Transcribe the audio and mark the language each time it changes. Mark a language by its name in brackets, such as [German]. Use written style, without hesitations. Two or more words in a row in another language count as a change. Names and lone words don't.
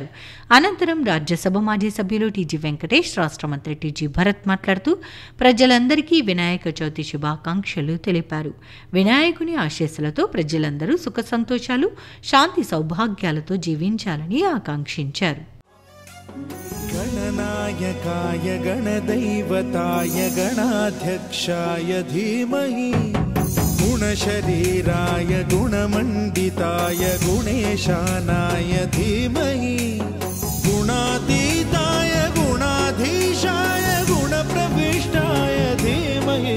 [Telugu] అనంతరం రాజ్యసభ మాజీ సభ్యులు టీజీ వెంకటేష్, రాష్ట్ర మంత్రి టీజీ భరత్ మాట్లాడుతూ ప్రజలందరికీ వినాయక చవితి శుభాకాంక్షలు తెలిపారు. వినాయకుని ఆశీస్సులతో ప్రజలందరూ సుఖ సంతోషాలు, శాంతి సౌభాగ్యాలతో జీవించాలని ఆకాంక్షించారు. [Sanskrit] गणनायकाय गणदैवताय गणाध्यक्षाय धीमहि गुणशरीराय गुणमण्डिताय गुणेशानाय धीमहि गुणातीताय गुणाधीशाय गुणप्रविष्टाय धीमहि